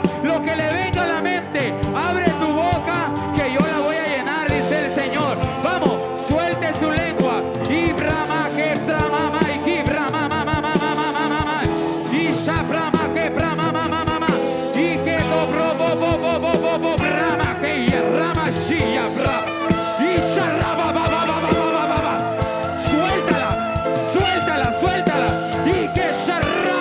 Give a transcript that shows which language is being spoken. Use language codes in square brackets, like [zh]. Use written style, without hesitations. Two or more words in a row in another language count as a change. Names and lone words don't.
[es] Lo que le venga a la mente, abre tu boca que yo la voy a llenar, dice el Señor. Vamos, suelte su lengua. Y brama que brama y que brama mama mama mama y shabrama que brama mama mama y que dobro bo brama que rama shia bra y sharaba ba ba ba ba ba ba. Suéltala, suéltala, suéltala y que sharaba.